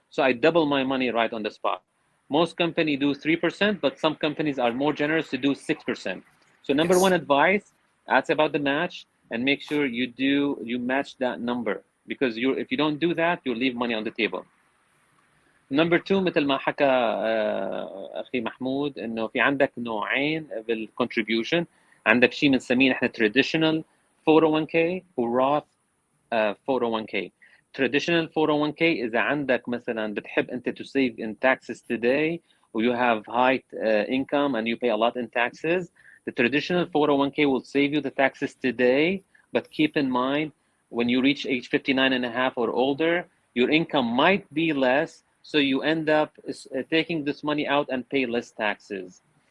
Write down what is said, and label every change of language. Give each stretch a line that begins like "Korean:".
English: So I double my money right on the spot. Most companies do 3%, but some companies are more generous to do 6%. So number one advice, ask about the match and make sure you match that number, because if you don't do that, you'll leave money on the table. Number two,
Arabic: مثل ما حكى أخي محمود إنه في عندك نوعين بالcontribution. عندك شيء بنسميه نحن traditional 401k و Roth 401k.
English: Traditional 401k
Arabic: إذا عندك مثلا بتحب أنت
English: to save in taxes today or you have high income and you pay a lot in taxes, the traditional 401k will save you the taxes today, but keep in mind when you reach age 59 and a half or older, your income might be less, so you end up taking this money out and pay less taxes.